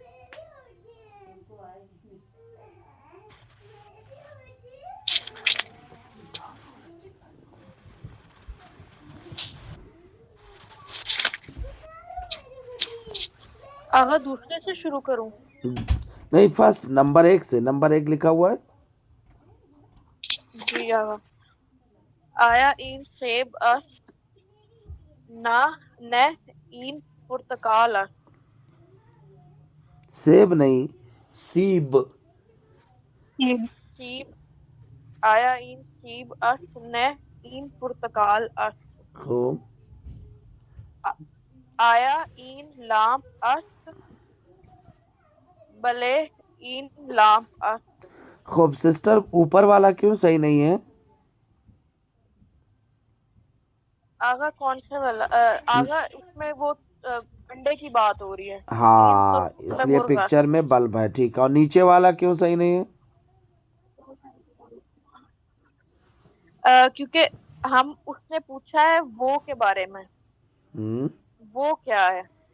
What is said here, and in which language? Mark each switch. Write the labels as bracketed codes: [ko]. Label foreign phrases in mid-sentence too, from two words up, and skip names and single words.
[ur] آغا دوسرے سے شروع کروں؟ نہیں فرسٹ، نمبر 1 سے، نمبر 1 لکھا ہوا ہے۔ جی آغا، [fa] آیا این سیب است، نہ این پرتقال است۔ [ur] سیب نہیں، سیب۔ [fa] سیب، آیا این سیب است، نہ این پرتقال است۔ خوب، آیا این لام است، بلے این لام است۔ [ur] خوب سسٹر اوپر والا کیوں صحیح نہیں ہے؟ آغا کون سے والا؟ آغا اس میں وہ انڈے کی بات ہو رہی ہے۔ ہاں اس لیے پکچر میں بلب ہے، ٹھیک ہے، اور نیچے والا کیوں صحیح نہیں ہے؟ کیونکہ ہم اس نے پوچھا ہے وہ کے بارے میں، وہ کیا ہے؟